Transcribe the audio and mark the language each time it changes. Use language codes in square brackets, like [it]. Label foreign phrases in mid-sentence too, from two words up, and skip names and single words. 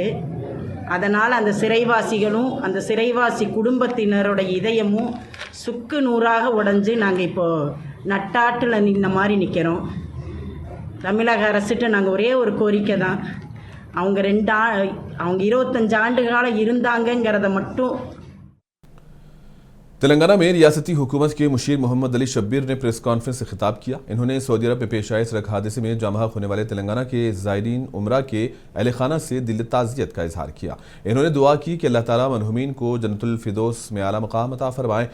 [ta] அதனால் அந்த சிறைவாசிகளும் அந்த சிறைவாசி குடும்பத்தினரோட இதயமும் சுக்கு நூறாக உடைஞ்சு நாங்கள் இப்போது நட்டாட்டில் நின்ன மாதிரி நிற்கிறோம். தமிழக அரசுகிட்ட நாங்கள் ஒரே ஒரு கோரிக்கை தான், அவங்க 25 ஆண்டு காலம் இருந்தாங்கங்கிறத மட்டும்। [ur] تلنگانہ میں ریاستی حکومت کے مشیر محمد علی شبیر نے پریس کانفرنس سے خطاب کیا. انہوں نے سعودی عرب میں پیش آئے سڑک حادثے میں جاں بحق ہونے والے تلنگانہ کے زائرین عمرہ کے اہل خانہ سے دل تعزیت کا اظہار کیا. انہوں نے دعا کی کہ اللہ تعالیٰ مرحومین کو جنت الفردوس میں اعلیٰ مقام عطا فرمائے.